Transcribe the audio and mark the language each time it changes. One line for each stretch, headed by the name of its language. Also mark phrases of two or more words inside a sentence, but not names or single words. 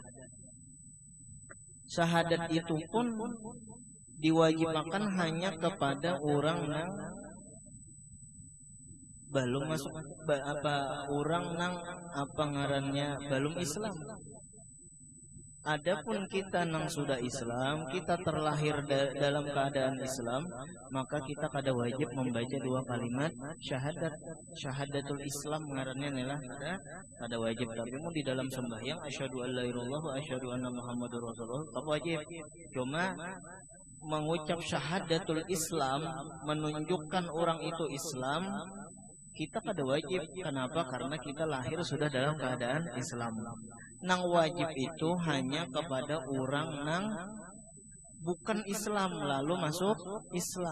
Banjar: Syahadat itu pun diwajibkan hanya kepada orang yang belum masuk orang nang apa ngarannya belum Islam. Adapun kita nang sudah Islam, kita terlahir dalam keadaan Islam, maka kita kada wajib membaca 2 kalimat syahadat.
Arabic: Syahadatul Islam
Banjar: ngarannya adalah kada wajib. Tapi mau di dalam sembahyang
Arabic: أشهد ألا إله إلا الله وأشهد أن محمدا رسول الله
Banjar: tak wajib. Cuma mengucap
Arabic: syahadatul Islam
Banjar: menunjukkan orang itu Islam, kita kada wajib. Kenapa? Karena kita lahir sudah dalam keadaan Islam. Nang wajib itu hanya kepada orang nang bukan Islam lalu masuk Islam.